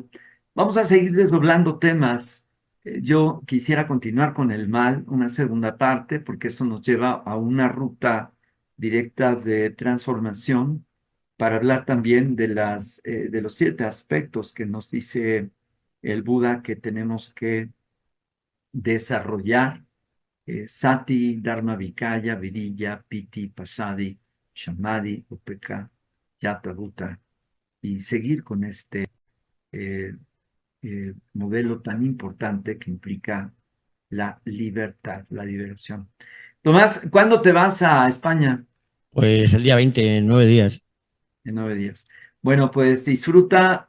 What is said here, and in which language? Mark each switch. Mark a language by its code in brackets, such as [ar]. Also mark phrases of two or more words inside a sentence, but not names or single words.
[es] Vamos a seguir desdoblando temas. Yo quisiera continuar con el mal, una segunda parte, porque esto nos lleva a una ruta directa de transformación para hablar también de los 7 aspectos que nos dice el Buda que tenemos que desarrollar. [pi] Sati, Dharma Vikaya, Virilla, Piti, Pasadi, Samadhi, Upeka, Yata, Bhuta, [es] y seguir con este eh, modelo tan importante que implica la libertad, la liberación. Tomás, ¿cuándo te vas a España? Pues el día 20, en 9 días. En 9 días. Bueno, pues disfruta.